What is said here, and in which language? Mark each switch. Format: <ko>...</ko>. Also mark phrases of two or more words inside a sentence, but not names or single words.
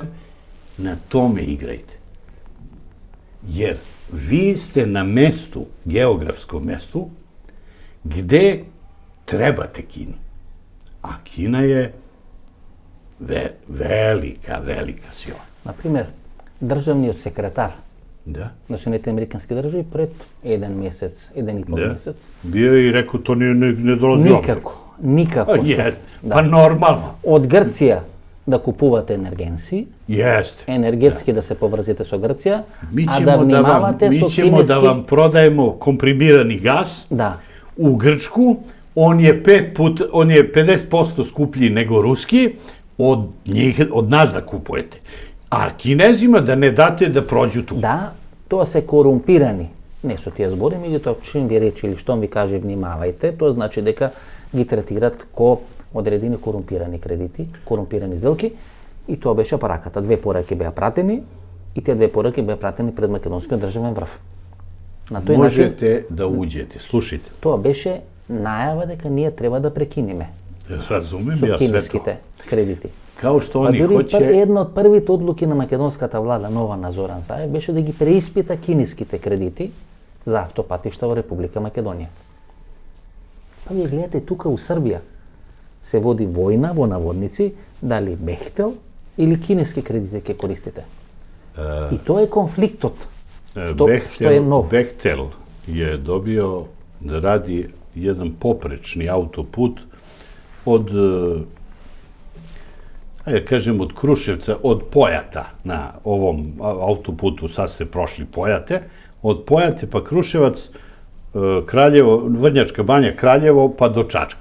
<sr>Na tome igrajte. Jer vi ste na mestu, geografskom mestu, gde trebate Kini. A Kina je velika sila.</sr> <mk>Например, државниот секретар</mk> <sr>Da.</sr> <mk>на Соединените американски држави пред еден и пол месец.</mk> <sr>Bio je i rekao, to ne dolazi obzir.</sr> <mk>Никако</mk> <sr>Jeste, pa normalno.</sr> <mk>Од Грција да купувате енергенси,</mk> <sr>Jeste.</sr> <mk>енергетски да се поврзите со Грција,</mk> <sr>Mi</sr> <mk>а да внимавате со</mk> <sr>ćemo da vam</sr> <mk>кинески...</mk> <sr>prodajemo komprimirani gas</sr> <mk>Да,</mk> <sr>u Grčku, on je 50% skuplji nego ruski, od nas da kupujete. A Kinezima da ne date da prođu tu.</sr> <mk>да, тоа се корумпирани. Не со тие збори, меѓутоа чим ви речи или штом ви каже внимавајте, тоа значи дека ги третират ко одредени корумпирани кредити, корумпирани сделки, и тоа беше пораката. 2 пораки беа пратени и тие 2 пораки беа пратени пред македонскиот државен врв. На тој начин</mk> <sr>Možete da uđete, slušajte.</sr> <mk>тоа беше најава дека ние треба да прекинеме</mk> <sr>Razumem</sr> <mk>со</mk> <sr>ja sve to.</sr> <mk>кинеските кредити.</mk> <sr>Kao što</sr> <mk>А</mk> <sr>oni</sr> <mk>дури</mk> <sr>hoće...</sr> <mk>една од првите одлуки на македонската влада, нова на Зоран Заев, беше да ги преиспита кинеските кредити за автопатишта во Република Македонија. Па вие гледате тука у Србија се води војна во наводници, дали Бехтел или кинески кредити ќе користите. И тоа е конфликтот, што е нов.</mk> <sr>Bechtel je dobio da radi jedan poprečni autoput od, ajde kažem, od Kruševca, od Pojata na ovom autoputu, sad ste prošli Pojate, od Pojate pa Kruševac, Kraljevo, Vrnjačka Banja, Kraljevo pa do Čačka.</sr>